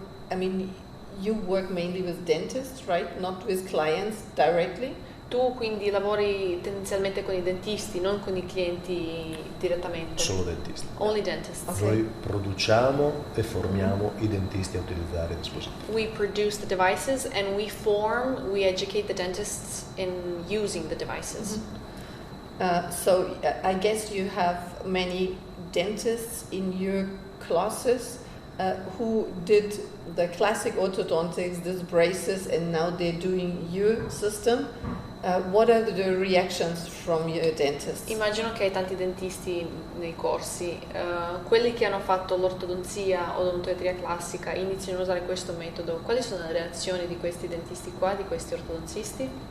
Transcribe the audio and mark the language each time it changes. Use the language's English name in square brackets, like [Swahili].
[English] I mean, you work mainly with dentists, right? Not with clients directly. [Italian] Tu quindi lavori tendenzialmente con i dentisti, non con i clienti direttamente? Solo dentisti. [English] Only dentists. Okay. [Italian] Noi produciamo e formiamo i dentisti a utilizzare i dispositivi. [English] We produce the devices and we educate the dentists in using the devices. So I guess you have many dentists in your classes who did the classic orthodontics, these braces, and now they're doing your system. What are the reactions from your dentist? [Italian] Immagino che hai tanti dentisti nei corsi, quelli che hanno fatto l'ortodonzia o l'odontoiatria classica iniziano a usare questo metodo. Quali sono le reazioni di questi dentisti qua, di questi ortodontisti?